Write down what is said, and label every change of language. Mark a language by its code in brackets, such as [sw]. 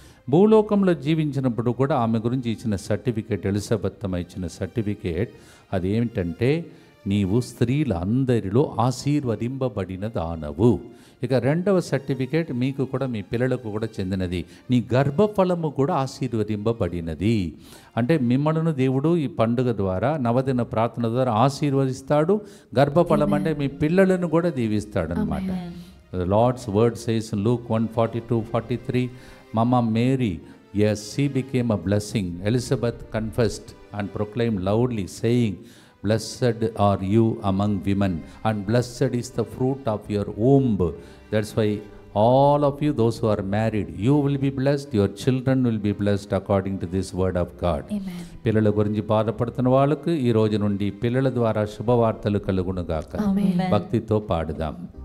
[te] భూలోకంలో జీవించినప్పుడు కూడా ఆమె గురించి ఇచ్చిన సర్టిఫికేట్, ఎలిజబెత్ అమ్మ ఇచ్చిన సర్టిఫికేట్ అదేమిటంటే, నీవు స్త్రీల అందరిలో ఆశీర్వదింపబడిన దానవు. ఇక రెండవ సర్టిఫికేట్ మీకు కూడా మీ పిల్లలకు కూడా చెందినది, నీ గర్భఫలము కూడా ఆశీర్వదింపబడినది. అంటే మిమ్మల్ని దేవుడు ఈ పండుగ ద్వారా నవదిన ప్రార్థన ద్వారా ఆశీర్వదిస్తాడు. గర్భఫలం అంటే మీ పిల్లలను కూడా దీవిస్తాడు అనమాట. [en] Lord's word says in Luke 1:42-43, Mama Mary, yes, she became a blessing. Elizabeth confessed and proclaimed loudly, saying, Blessed are you among women, and blessed is the fruit of your womb. That's why all of you, those who are married, you will be blessed, your children will be blessed according to this word of God. Amen. [te] పిల్లల గురించి బాధపడుతున్న వాళ్ళకు ఈ రోజు నుండి పిల్లల ద్వారా శుభవార్తలు కలుగునుగాక. భక్తితో పాడుదాం.